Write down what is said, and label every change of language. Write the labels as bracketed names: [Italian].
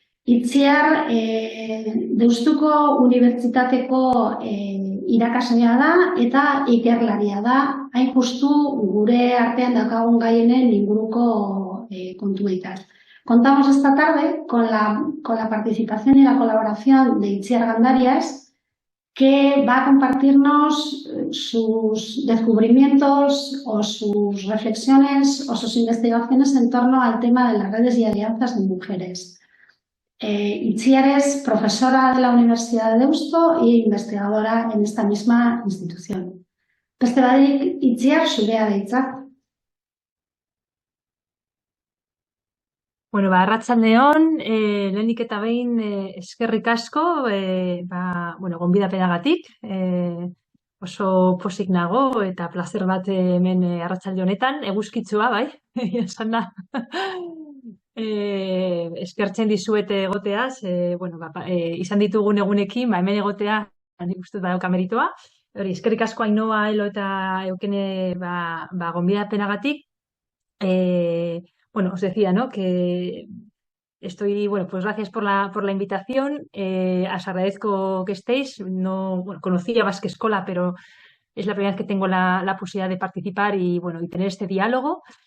[Basque] Itziar Deustuko Unibertsitateko irakaslea da eta ikerlaria da, hain justu gure artean daukagun gaienen inguruko kontuetan. [Spanish] Contamos esta tarde con la participación y la colaboración de Itziar Gandarias, que va a compartirnos sus descubrimientos o sus reflexiones o sus investigaciones en torno al tema de las redes y alianzas de mujeres. Itziar es profesora de la Universidad de Deusto e investigadora en esta misma institución. [Basque] Beste barik, Itziar, zurea da hitza. Bueno, arratsaldeon, lehenik eta behin eskerrik asko, gonbidapenagatik, oso pozik nago eta plazer bat hemen arratsalde honetan, eguzkitsua bai, esan da. Eskertzen dizuet egoteaz, izan ditugun egunekin, hemen egotea, nik uste dut badauka meritoa. Hori, eskerrik asko Ainhoa, Elo eta Eukene gonbidapenagatik. [Spanish] Os decía, ¿no? Que estoy, pues gracias por la invitación. Os agradezco que estéis. No, conocía Basque Escola, pero es la primera vez que tengo la posibilidad de participar y tener este diálogo.